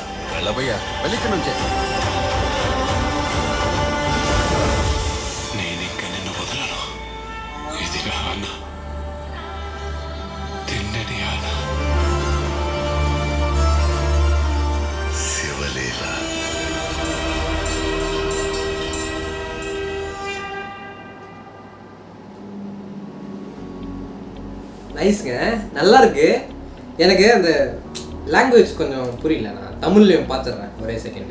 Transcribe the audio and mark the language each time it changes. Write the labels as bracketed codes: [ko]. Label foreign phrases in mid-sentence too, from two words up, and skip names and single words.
[te] వెళ్ళబోయా, వెళ్ళిక నుంచే. నేనింక నిన్ను వదలను. ఇది నా ఆన, తిన్నది ఆన. శివలీల. [ta] நைஸ்ங்க, நல்லா இருக்கு. எனக்கு அந்த லாங்குவேஜ் கொஞ்சம் புரியல. நான் தமிழ்லையும் பார்த்துட்றேன் ஒரே செகண்டு.